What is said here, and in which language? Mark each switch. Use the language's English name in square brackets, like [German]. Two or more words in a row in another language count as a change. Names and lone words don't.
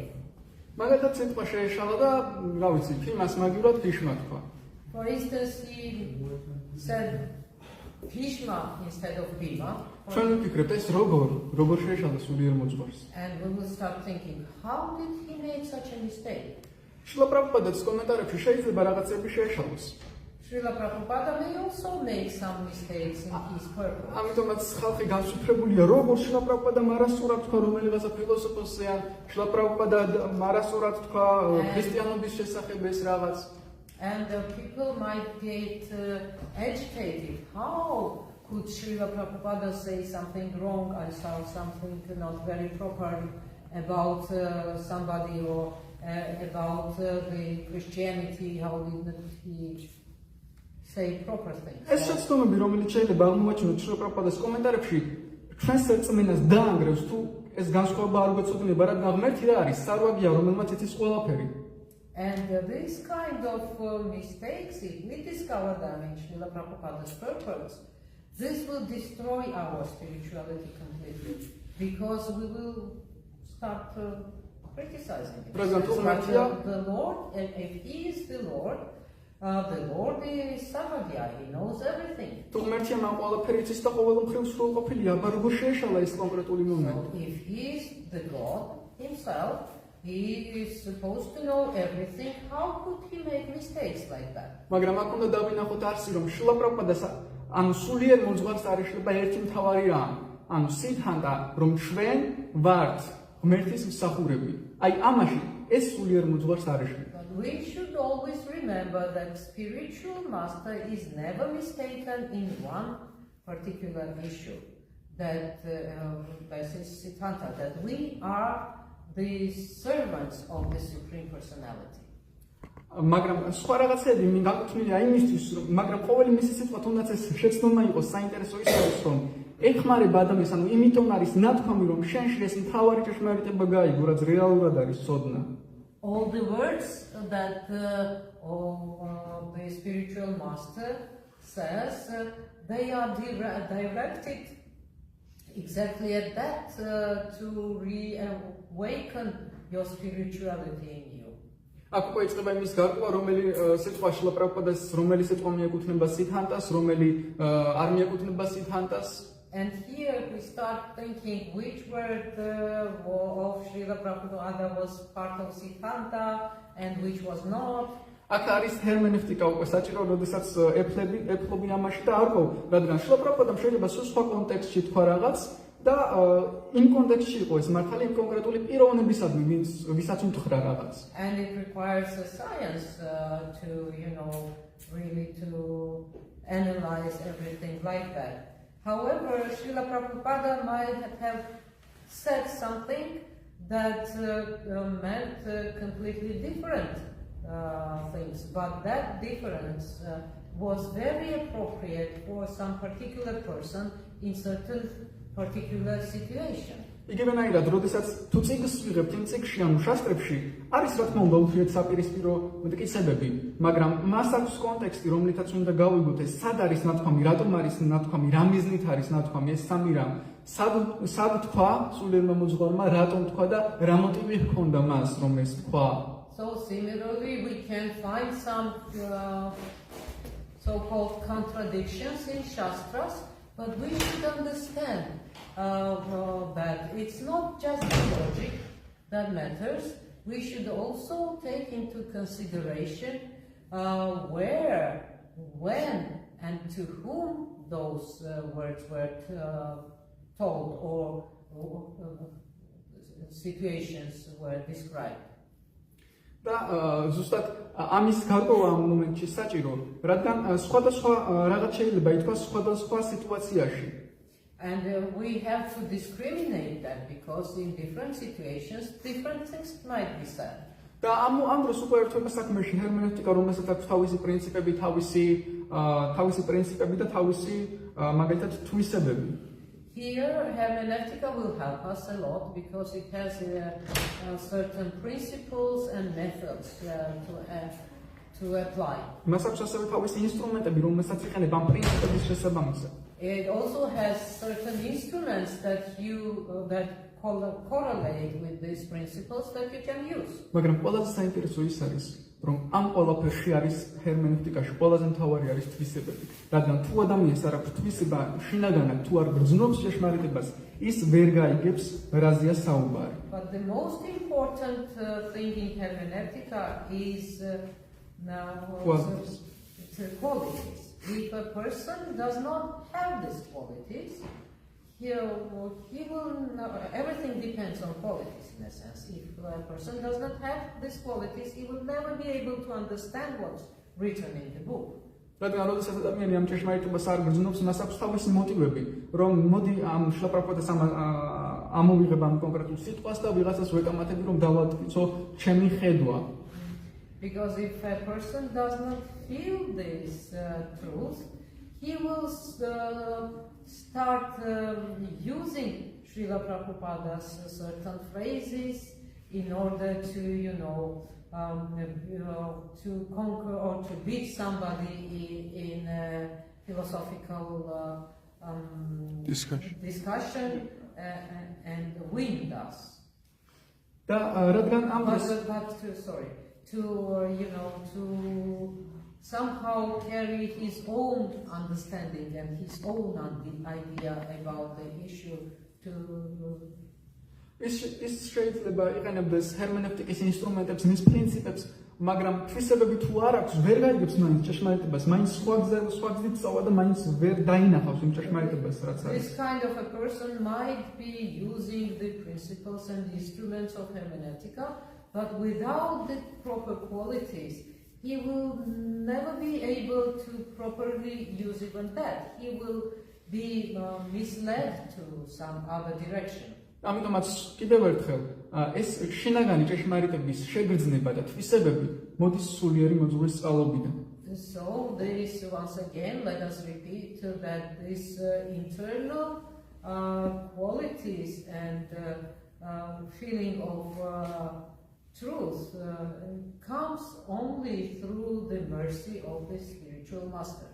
[Georgian] მაგალითად სიტყვა შეეშალა და რა ვიცი, ფიმას მაგივრად ფიშმა თქვა. [English] For instance, he said Bhishma instead of Bhima. [Georgian] ჩვენ ვიფიქრებთ ეს როგორ შეეშალა სულიერ მოძღვარს. [English] And we will start thinking, how did he make such a mistake? [Georgian] შრილა პრაბჰუპადას კომენტარებში შეიძლება რაღაცები შეეშალოს. [English] Srila Prabhupada may also make some mistakes in his purpose. [Georgian] ამიტომაც ხალხი განსუფრებულია, როგორ შრილა პრაბჰუპადა მარასწორად თქვა რომელიღაცა ფილოსოფოსზე ან შრილა პრაბჰუპადა მარასწორად თქვა ქრისტიანობის შესახებ ეს რაღაც. [English] And people might get agitated. How could Srila Prabhupada say something wrong and something not very proper about somebody or about the Christianity? How did he say proper things? [Georgian] ეს შეცდომები, რომელიც შეიძლება აღმოაჩინოთ შრილა პრაბჰუპადას კომენტარებში, ჩვენს რწმენას დაანგრევს თუ ეს განსხვავება არ გვეცოდინება, რადგან ღმერთი რა არის, სარვაგია, რომელმაც იცის ყველაფერი. [English] And this kind of mistakes, if we discover them in Srila Prabhupada's purpose, this will destroy our spirituality completely, because we will start criticizing it. The Lord, and if He is the Lord is Sarvagya, He knows everything. [Georgian] თუ ღმერთია მან ყველაფერი იცის და ყოველ მხრივ სრულყოფილია, აბა როგორ შეეშალა ეს კონკრეტული მომენტი? [English] So if He is the God Himself, He is supposed to know everything. How could He make mistakes like that? [Georgian] მაგრამ აქ უნდა დავინახოთ არსი, რომ შრილა პრაბჰუპადას ანუ სულიერ მოძღვარს არ ეშლება ერთი მთავარი რამ, ანუ სიდჰანტა, რომ ჩვენ ვართ ღმერთის მსახურები. აი ამაში ეს სულიერ მოძღვარს არ ეშლება. [English] We should always remember that spiritual master is never mistaken in one particular issue. That Siddhanta, that we are the servants of the Supreme Personality. [Georgian] მაგრამ სხვა რაღაცები მინ გაკუთვნილია იმისთვის, მაგრამ ყოველი მისი სიტყვა თუნდაც ეს შეცდომა იყოს საინტერესო ის არის, რომ ეხმარება ადამიანს, ანუ იმიტომ არის ნათქვამი, რომ შენში ეს მთავარი ჭეშმარიტება გაიგო, რაც რეალურად არის ცოდნა. [English] All the words that the spiritual master says, they are directed exactly at that to reawaken your spirituality in you. [Georgian] აქ უკვე იწყება იმის გარკვევა, რომელი სიტყვა შრილა პრაბჰუპადას, რომელი სიტყვა მიეკუთვნება სიდჰანტას, რომელი არ მიეკუთვნება სიდჰანტას. [English] And here we start thinking which word of Srila Prabhupada was part of Siddhanta and which was not. [Georgian] აქ არის ჰერმენევტიკა უკვე საჭირო, როდესაც ეფლობი ამაში და არ ყო, რადგან შრილა პრაბჰუპადამ შეიძლება სულ სხვა კონტექსტში თქვა რაღაც და იმ კონტექსტში იყო ეს მართალი იმ კონკრეტული პიროვნებისადმი, ვისაც უთხრა რაღაც. [English] And it requires a science to, really to analyze everything like that. However, Srila Prabhupada might have said something that meant completely different things, but that difference was very appropriate for some particular person in certain particular situation. [Georgian] იგივენაირად, როდესაც თუ წიგნს ვიღებთ, იმ წიგნში ანუ შასტრებში არის რა თქმა უნდა ურთიერთსაპირისპირო მტკიცებები, მაგრამ მას აქვს კონტექსტი, რომლითაც უნდა გავიგოთ ეს სად არის ნათქვამი, რატომ არის ნათქვამი, რა მიზნით არის ნათქვამი, ეს სამი რამ, სად თქვა სულიერმა მოძღვარმა, რატომ თქვა და რა მოტივი ჰქონდა მას, რომ ეს თქვა. [English] So similarly, we can find some so-called contradictions in Shastras, but we should understand that it's not just the logic that matters. We should also take into consideration where, when, and to whom those words were told or situations were described. [Georgian] და ზუსტად ამის გარკვევა ამ მომენტში საჭირო, რადგან სხვადასხვა რაღაც შეიძლება ითქვას სხვადასხვა სიტუაციაში. [English] And we have to discriminate that because in different situations different things might be said. [Georgian] და ამ დროს უკვე ერთვება საქმეში ჰერმენევტიკა, რომელსაც აქვს თავისი პრინციპები, თავისი პრინციპები და თავისი მაგალითად თვისებები. [English] Here, hermeneutica will help us a lot because it has certain principles and methods to apply. [Georgian] მას აქვს ასევე თავისი ინსტრუმენტები, რომელსაც იყენებ ამ პრინციპების შესაბამისად. [English] It also has certain instruments that correlate with these principles that you can use. [Georgian] მაგრამ ყველაზე საინტერესო ის არის, რომ ამ ყველაფერში არის ჰერმენევტიკაში ყველაზე მთავარი არის თვისებები. რადგან თუ ადამიანს არ აქვს თვისება, შინაგანად თუ არ გრძნობს ჭეშმარიტებას, ის ვერ გაიგებს რაზეა საუბარი. [English] But the most important thing in hermeneutica is qualities. If a person does not have these qualities, everything depends on qualities in a sense. If a person does not have these qualities, he will never be able to understand what's written in the book. [Georgian] რადგან როდესაც ადამიანი ამ ჭეშმარიტებას არ გრძნობს, მას აქვს თავისი მოტივები, რომ მოდი ამ შრილა პრაბჰუპადას ამოვიღებ ამ კონკრეტულ სიტყვას და ვიღაცას ვეკამათები, რომ დავადგინო ჩემი ხედვა. [English] Because if a person does not feel this truth, he will start using Srila Prabhupada's certain phrases in order to, to conquer or to beat somebody in a philosophical discussion and win us. [Georgian] და რადგან ამ [English] to somehow carry his own understanding and his own idea about the issue to [Georgian] ის შეიძლება იყენებდეს ჰერმენევტიკის ინსტრუმენტებს, მის პრინციპებს, მაგრამ თვისებები თუ არ აქვს, ვერ გაიგებს მაინც ჭეშმარიტებას, მაინც სხვა გზით სწავლა და მაინც ვერ დაინახავს იმ ჭეშმარიტებას, რაც არის. [English] This kind of a person might be using the principles and instruments of hermeneutica, but without the proper qualities, he will never be able to properly use even that. He will be misled to some other direction. [Georgian] ამიტომაც კიდევ ერთხელ ეს შინაგანი ჭეშმარიტების შეგრძნება და თვისებები მოდის სულიერი მოძღვრის წყალობიდან. [English] So this once again, let us repeat that this internal qualities and feeling of truth comes only through the mercy of the spiritual master.